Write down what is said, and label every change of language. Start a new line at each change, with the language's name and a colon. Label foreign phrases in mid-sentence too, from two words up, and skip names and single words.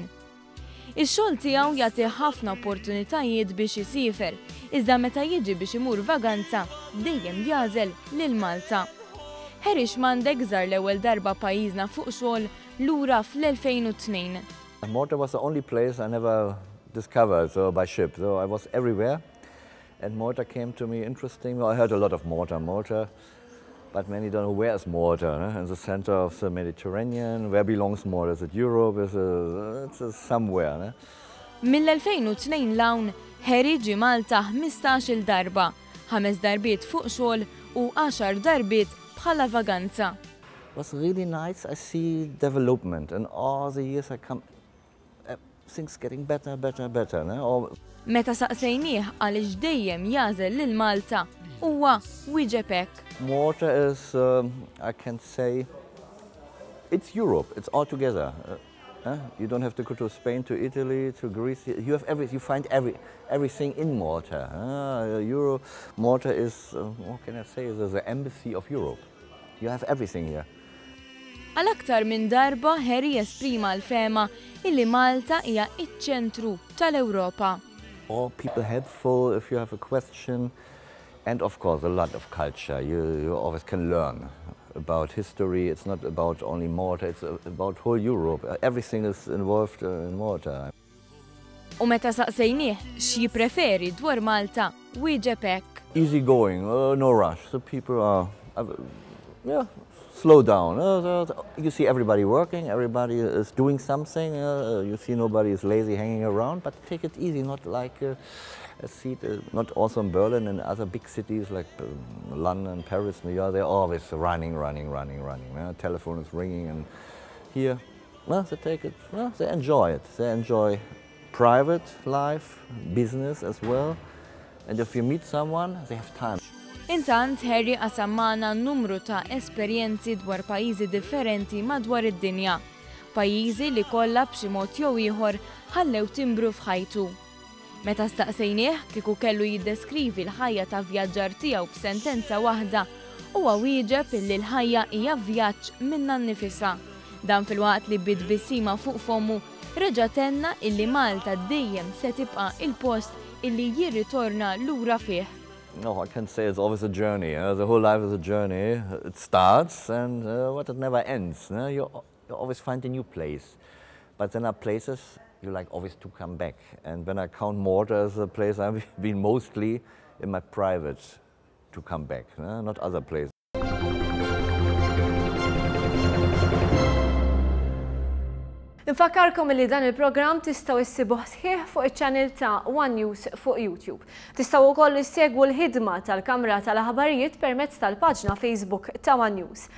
Maltese: Ix-xogħol tiegħu jagħti ħafna opportunitajiet biex isifer, iżda meta jiġi biex imur vaganza dejjem jażel lil Malta. Erich Mandek żar l-ewwel darba pajjiżna fuq xogħol lura fl-2002.
English: Malta was the only place I never discovered by ship, so I was everywhere, and Malta came to me interesting. I heard a lot of Malta, but many don't know where is Malta. In the center of the Mediterranean, where belongs Malta? Is it Europe? It's somewhere.
Maltese: Mill-2002 lawn, Erich ġie Malta 15-il darba, 5 darbiet fuq xogħol u 10 darbiet bħala vaganza.
English: It was really nice. I see development, and all the years I come, things getting better.
Maltese: Meta saqsejnieh għaliex dejjem jażel lil Malta, huwa wieġeb hekk.
English: Malta is, I can say, it's Europe. It's all together. You don't have to go to Spain, to Italy, to Greece. You have you find everything in Malta. Malta is, what can I say, is the embassy of Europe. You have everything here.
Maltese: Għal-aktar minn darba Harry esprima l-fema illi Malta hija iċ-ċentru tal-Ewropa.
English: All people helpful if you have a question, and of course a lot of culture. You always can learn about history. It's not about only Malta, it's about whole Europe. Everything is involved in Malta.
Maltese: U meta saqsejnieh x'ji preferi dwar Malta, wieġeb hekk.
English: Easy going, no rush. The people are, slow down. You see everybody working, everybody is doing something. You see nobody is lazy hanging around, but take it easy, not like a seat, not also in Berlin and other big cities like London, Paris, New York. They're always running. Telephone is ringing, and here, they take it, they enjoy it. They enjoy private life, business as well. And if you meet someone, they have time.
Maltese: Intant, Harry qasammana numru ta' esperjenzi dwar pajjiżi differenti madwar id-dinja. Pajjiżi li kollha b'xi mod jew ieħor ħallew timbru f'ħajtu. Meta staqsejnieh kieku kellu jiddeskrivi l-ħajja ta' vjaġġar tiegħu f'sentenza waħda, huwa wieġeb illi l-ħajja hija vjaġġ minnha nnifisha. Dan filwaqt li bid-bissima fuq fommu reġa' tenna illi Malta dejjem se tibqa' il-post illi jirritorna lura fih.
English: No, I can say it's always a journey. The whole life is a journey. It starts and it never ends. You always find a new place. But then are places you like always to come back. And when I count Malta as a place I've been mostly in my private to come back, not other places.
Maltese: Infakkarkom li dan il-programm tistgħu issibuh sħiħ fuq iċ-channel ta' One News fuq YouTube. Tistgħu wkoll issegwu l-ħidma tal-Kamra tal-Aħbarijiet permezz tal-paġna Facebook ta' One News.